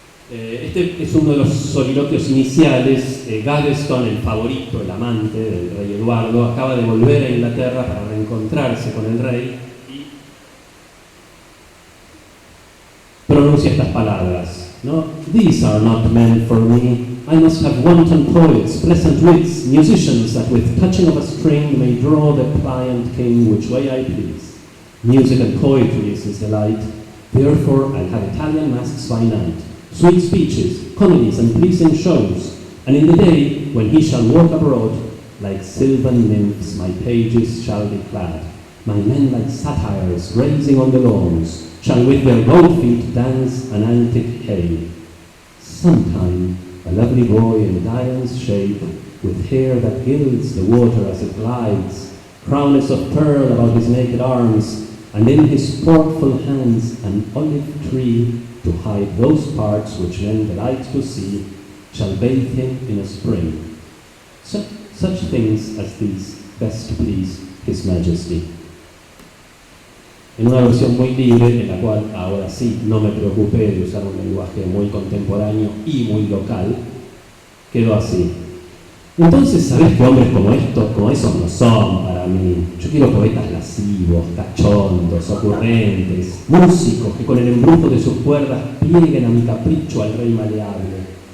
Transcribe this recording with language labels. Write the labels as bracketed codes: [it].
[es] Este es uno de los soliloquios iniciales. Gaveston, el favorito, el amante del rey Eduardo, acaba de volver a Inglaterra para reencontrarse con el rey y pronuncia estas palabras, ¿no? [en] These are not men for me. I must have wanton poets, pleasant wits, musicians that with touching of a string may draw the pliant king which way I please. Music and poetry is his delight, therefore I'll have Italian masks by night, sweet speeches, comedies and pleasing shows, and in the day when he shall walk abroad, like sylvan nymphs my pages shall be clad, my men like satyrs raising on the lawns, shall with their bold feet dance an antic hay. Sometime a lovely boy in Dian's shape, with hair that gilds the water as it glides, crownlets of pearl about his naked arms, and in his sportful hands an olive tree, to hide those parts which men delight to see, shall bathe him in a spring. Such things as these best to please His Majesty. [es] En una versión muy libre, en la cual ahora sí no me preocupé de usar un lenguaje muy contemporáneo y muy local, quedó así. Entonces, ¿sabés qué hombres como estos, como esos no son para mí? Yo quiero poetas lascivos, cachondos, ocurrentes, músicos que con el embrujo de sus cuerdas plieguen a mi capricho al rey maleable.